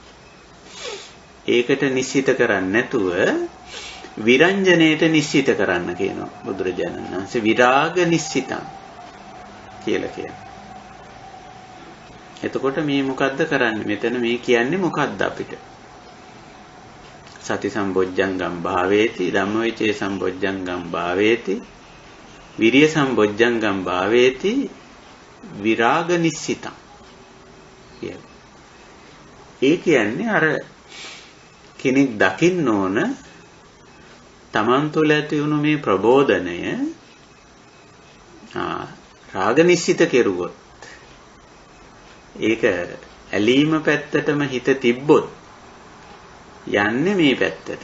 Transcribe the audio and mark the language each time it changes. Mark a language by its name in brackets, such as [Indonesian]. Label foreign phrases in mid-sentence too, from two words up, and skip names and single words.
[Sinhala] ඒකට නිශ්චිත කරන්නේ නැතුව විරංජනයට නිශ්චිත කරන්න කියනවා බුදුරජාණන් වහන්සේ. [Pali] විරාග නිශ්චිතං [Sinhala] කියලා කියනවා. එතකොට මේ මොකද්ද කරන්නේ? මෙතන මේ කියන්නේ මොකද්ද අපිට? [Pali] සති සම්බොජ්ජංගම් භාවේති, ධම්මවිචේ සම්බොජ්ජංගම් භාවේති, විරිය සම්බොජ්ජංගම් භාවේති, විරාග නිශ්චිතං කියලා. [Sinhala] ඒ කියන්නේ අර කෙනෙක් දකින්න ඕන තමන් තුළ ඇති වුණු මේ ප්‍රබෝධනය රාග නිශ්චිත කෙරුවොත් ඒක ඇලීම පැත්තටම හිත තිබ්බොත් යන්නේ මේ පැත්තට.